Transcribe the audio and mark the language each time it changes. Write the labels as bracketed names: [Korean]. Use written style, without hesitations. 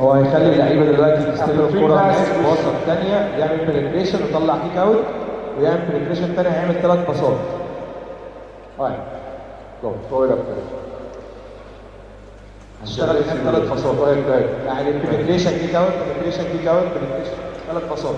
[Arabic] هو هيخلي اللعيبه دلوقتي يستلموا الكوره في الباصه الثانيه، يعمل بنتريشن ويطلع كيك اوت، ويعمل بنتريشن ثاني هيعمل 3 باصات. [English] Alright, go, throw it up there. [Arabic] هشتغل هناك 3 باصات. يعني بنتريشن كيك اوت، بنتريشن كيك اوت، بنتريشن 3 باصات.